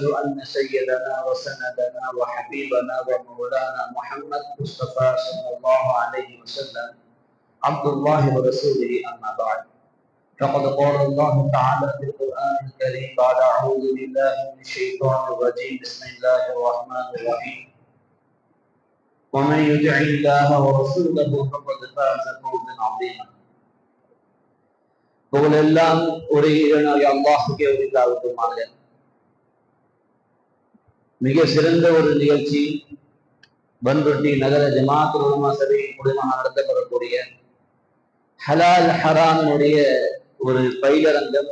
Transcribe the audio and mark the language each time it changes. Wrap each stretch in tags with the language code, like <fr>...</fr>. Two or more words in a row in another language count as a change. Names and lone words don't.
<ar>ان سيدنا وسندنا وحبيبنا ومولانا محمد مصطفى صلى الله عليه وسلم عبد الله ورسوله اما بعد فقد قال الله تعالى في القران الكريم بعد اعوذ بالله من الشيطان الرجيم بسم الله الرحمن الرحيم ومن يطع الله ورسوله فقد فاز فوزا عظيما</ar> <ta>புகழெல்லாம் ஒரு இறைவனாகிய அல்லாஹ்வுக்கே உரித்தாகட்டுமாக. மிக சிறந்த ஒரு நிகழ்ச்சி பன்ருட்டி நகர ஜமாஅத் உலமா சபையின் மூலமாக நடத்தப்படக்கூடிய ஹலால் ஹராமினுடைய ஒரு பயிலரங்கம்.</ta>